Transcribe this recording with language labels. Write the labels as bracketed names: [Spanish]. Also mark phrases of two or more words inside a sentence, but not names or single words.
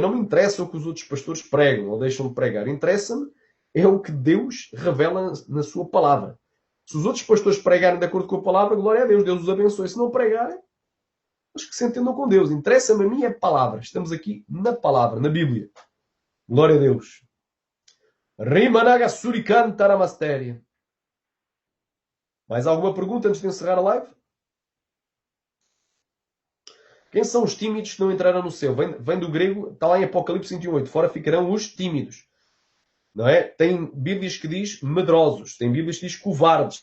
[Portuguese] Não me interessa o que os outros pastores pregam ou deixam de pregar. Interessa-me é o que Deus revela na sua palavra. Se os outros pastores pregarem de acordo com a palavra, glória a Deus. Deus os abençoe. Se não pregarem, os que se entendam com Deus. Interessa-me a mim é a palavra. Estamos aqui na palavra, na Bíblia. Glória a Deus. Rimanaga suricanta ramastéria. Mais alguma pergunta antes de encerrar a live? Quem são os tímidos que não entraram no céu? Vem do grego, está lá em Apocalipse 21:8. Fora ficarão os tímidos. Não é? Tem Bíblias que diz medrosos. Tem Bíblias que diz covardes.